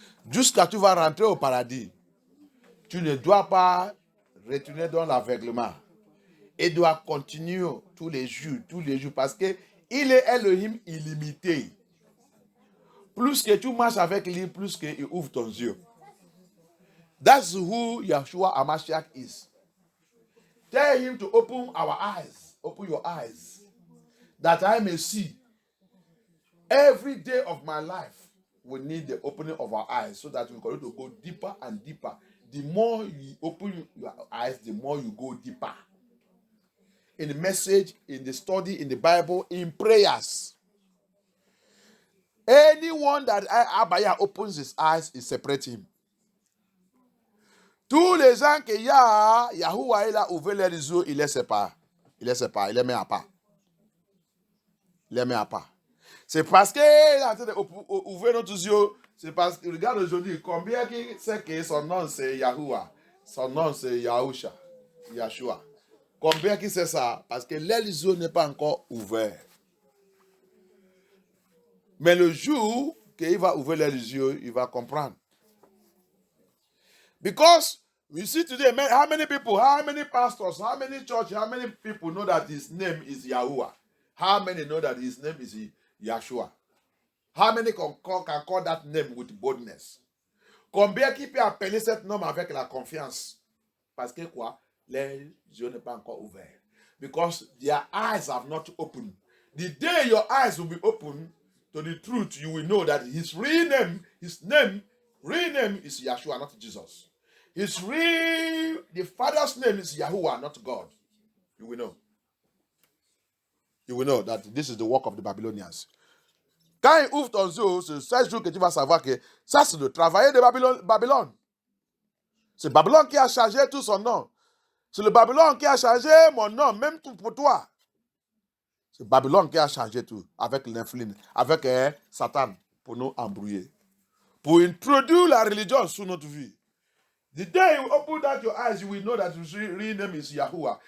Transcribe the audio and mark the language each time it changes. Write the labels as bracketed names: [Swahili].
[French] Jusqu'à ce que tu vas rentrer au paradis. Tu ne dois pas retourner dans l'aveuglement. Il doit continuer tous les jours, parce que il est Elohim illimité. Plus que tu marches avec lui, plus qu'il ouvre ton yeux. [English] That's who Yeshua HaMashiach is. Tell him to open our eyes, open your eyes, that I may see. Every day of my life, we need the opening of our eyes so that we continue to go deeper and deeper. The more you open your eyes, the more you go deeper. In the message, in the study, in the Bible, in prayers. Anyone that Abaya opens his eyes, is separating him. [French] Tous les gens que Yahuwah il a ouvert les yeux, il les sépare. Il les sépare, il les met à part. Il les met à part. C'est parce qu'il est en train d'ouvrir notre yeux. C'est parce que, regarde aujourd'hui, combien qui sait que son nom c'est Yahuwah, son nom c'est Yahusha, Yahshua. Combien qui sait ça? Parce que les yeux n'est pas encore ouvert. Mais le jour qu'il va ouvrir les yeux, il va comprendre. [English] Because we see today, how many people, how many pastors, how many churches, how many people know that his name is Yahuwah? How many know that his name is Yahshua? How many can call that name with boldness? [French] Combien qui peut appeler cet nom avec la confiance? Parce que quoi? Les yeux ne sont pas encore ouverts. [English] Because their eyes have not opened. The day your eyes will be opened to the truth, you will know that his real name is Yahshua, not Jesus. The Father's name is Yahuwah, not God. You will know. You will know that this is the work of the Babylonians. [French] Quand il ouvre ton yeux, c'est 16 jours que tu vas savoir que ça, c'est le travail de Babylone. C'est Babylone qui a changé tout son nom. C'est le Babylone qui a changé mon nom, même tout pour toi. C'est Babylone qui a changé tout avec l'influence, avec Satan pour nous embrouiller. Pour introduire la religion sur notre vie. [English] The day you open out your eyes, you will know that his real name is Yahuwah.